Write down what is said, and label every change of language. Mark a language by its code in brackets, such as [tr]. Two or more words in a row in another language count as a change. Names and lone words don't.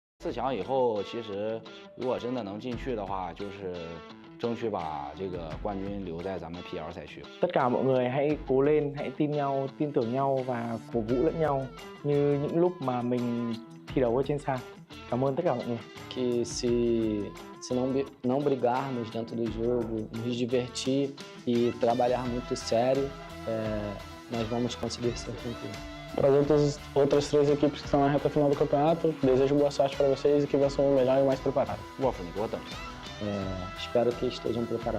[zh] 4 强以后，其实如果真的能进去的话，就是争取把这个冠军留在咱们 PL 赛区。 [vi] Tất cả mọi người hãy cố lên, hãy tin nhau, tin tưởng nhau và cổ vũ lẫn nhau như những lúc mà mình thi đấu ở trên sàn. Cảm ơn tất cả mọi người. [pt] Que se não brigarmos dentro do jogo, nos divertir e trabalhar muito sério, nós vamos conseguir ser campeões. Para as outras 3 equipes que estão na reta final do campeonato, desejo boa sorte para vocês e que vençam o melhor e o mais preparado. Espero que estejam preparados.